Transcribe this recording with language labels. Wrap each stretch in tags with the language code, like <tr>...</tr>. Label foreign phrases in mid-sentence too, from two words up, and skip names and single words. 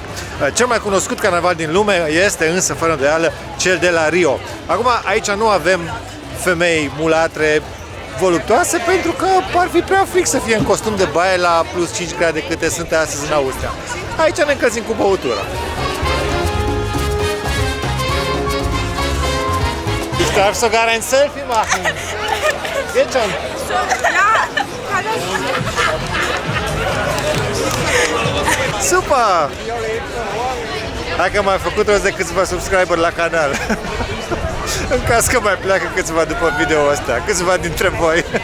<ro>Cel mai cunoscut carnaval din lume este însă, fără îndoială, cel de la Rio. Acum, aici nu avem femei mulatre voluptoase, pentru că ar fi prea fric să fie în costum de baie la plus 5 grade câte sunt astăzi în Austria. Aici ne încălzim cu băutură.</ro> <de>Darfst sogar ein Selfie machen. Geht schon. Ja, kann ich. Super!</de> <ro>Hai că m-am făcut rost de câțiva subscriber la canal. În caz că mai pleacă câțiva după video-ul ăsta, câțiva dintre voi.</ro>